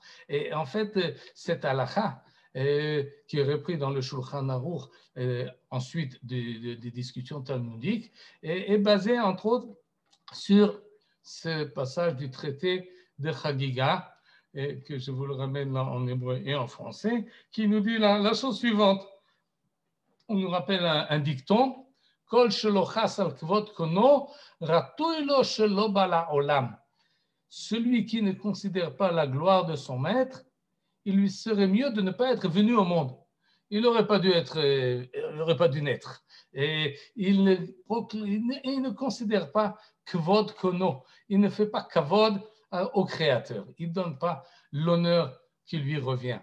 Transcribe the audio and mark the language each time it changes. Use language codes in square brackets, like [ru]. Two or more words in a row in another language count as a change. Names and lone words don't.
[fr] Et en fait, cette halakha, qui est repris dans le Shulchan Aruch ensuite des discussions talmudiques, est basé entre autres sur ce passage du traité de Chagiga, que je vous le ramène en hébreu et en français, qui nous dit la chose suivante. On nous rappelle un dicton, [he] כל שלא חס על כבוד קונו, ראוי לו שלא בא לעולם. [fr] Celui qui ne considère pas la gloire de son maître, il lui serait mieux de ne pas être venu au monde. Il n'aurait pas dû naître. Et il ne considère pas [he] כבוד קונו. [fr] Il ne fait pas kavod au Créateur. Il ne donne pas l'honneur qui lui revient.